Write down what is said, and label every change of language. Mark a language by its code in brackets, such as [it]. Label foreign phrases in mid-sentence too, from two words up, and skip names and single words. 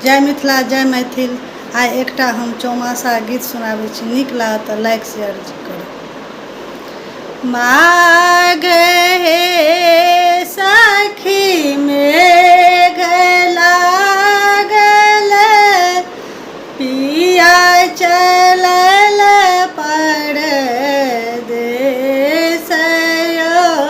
[mai] जय मिथिला जय मैथिल। आइ एकटा हम चौमासा गीत सुनाबै छी, नीक लागत तऽ लाइक शेयर करू। माघ हे सखी मेघ लागल, पिया चलल परदेस यौ।